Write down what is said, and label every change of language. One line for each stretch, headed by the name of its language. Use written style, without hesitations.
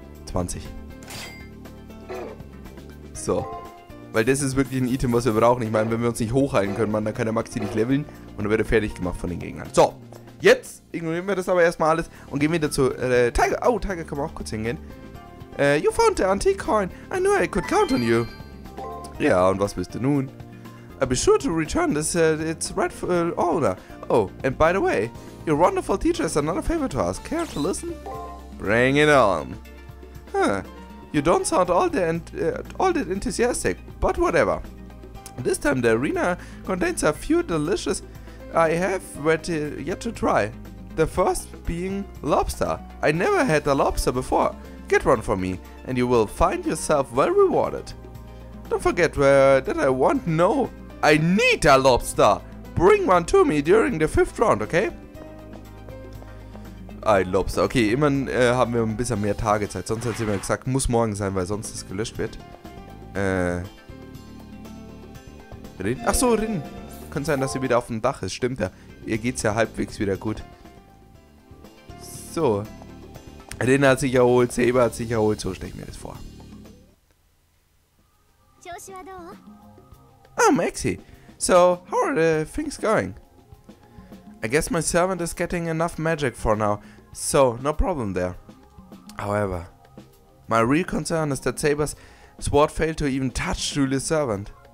German: 20. So. Weil das ist wirklich ein Item, was wir brauchen. Ich meine, wenn wir uns nicht hochhalten können, Mann, dann kann der Maxi nicht leveln und dann wird er fertig gemacht von den Gegnern. So. Jetzt ignorieren wir das aber erstmal alles und gehen wieder zu Tiger. Oh, Tiger kann man auch kurz hingehen.
English: You found the antique coin. I knew I could count on you.
German: Ja, und was willst du nun?
English: Be sure to return this, its rightful owner. Oh, and by the way, your wonderful teacher has another favor to ask. Care to listen? Bring it on. Huh. You don't sound all that enthusiastic, but whatever. This time the arena contains a few delicious I have yet to try. The first being lobster. I never had a lobster before. Get one for me, and you will find yourself well rewarded. Don't forget that I want no. I need a lobster. Bring one to me during the 5th round, okay?
German: Ein Lobster. Okay, immerhin haben wir ein bisschen mehr Tagezeit. Sonst hat sie mir gesagt, muss morgen sein, weil sonst es gelöscht wird. Rin? Achso, Rin. Kann sein, dass sie wieder auf dem Dach ist. Stimmt ja. Ihr geht's ja halbwegs wieder gut. So. Rin hat sich erholt, Saber hat sich erholt, so stelle ich mir das vor. Oh, Maxi.
English: So, how are the things going? I guess my servant is getting enough magic for now, so no problem there. However, my real concern is that Saber's sword failed to even touch Julia's servant.